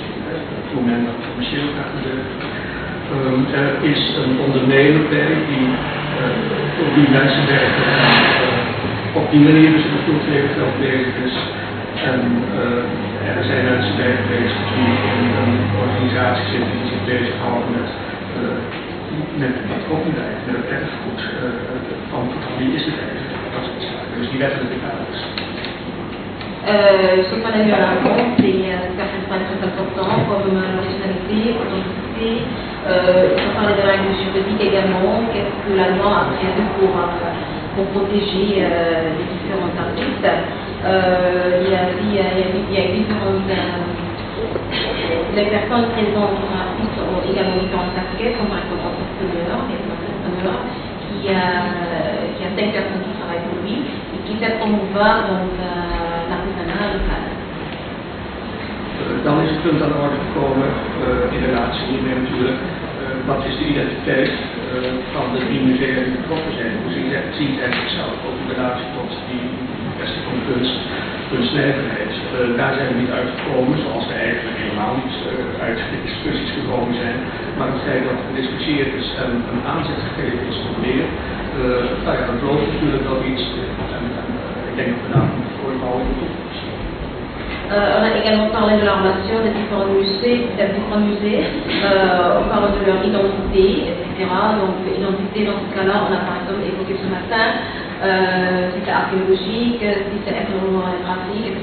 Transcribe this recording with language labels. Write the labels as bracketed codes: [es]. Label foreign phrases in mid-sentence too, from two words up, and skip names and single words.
[nl] Hoe men dat commercieel gaat gebeuren. Er is een ondernemer bij voor die mensen werken op die manier dus in het cultureel bezig is. En er zijn mensen bij geweest die in een organisatie zitten die zich bezighouden met het copyright, met het erfgoed van wie is het eigenlijk, dat soort zaken. Dus die wettelijke kaders. [fr] Ce qu'on a mis en avant, c'est certains points très importants comme l'originalité, l'authenticité. On parlait de la règle juridique également. Qu'est-ce que la loi a prévu pour protéger les différents artistes. Il y a différentes les personnes présentes sur un site ont également différentes casquettes, comme par exemple entrepreneur, il y a un entrepreneur qui a 5 personnes qui travaillent pour lui et qui essaie de promouvoir l'artisanat local. [nl] Dan is het punt aan de orde gekomen, inderdaad, hiermee natuurlijk, wat is de identiteit van de 3 musea die betrokken zijn? Hoe zien zij zichzelf, ook in relatie tot die kwestie van kunst, kunstnijverheid. Daar zijn we niet uitgekomen, zoals we eigenlijk helemaal niet uit de discussies gekomen zijn. Maar het feit dat er gediscussieerd is en een aanzet gegeven is tot meer, dat belooft natuurlijk wel iets. En ik denk dat we daar moeten voortbouwen in de toekomst. [fr] On a également parlé de la relation des différents musées, on parle de leur identité, etc. Donc, identité, dans ce cas-là, on a par exemple évoqué ce matin, si c'est archéologique, si c'est ethnographique, etc.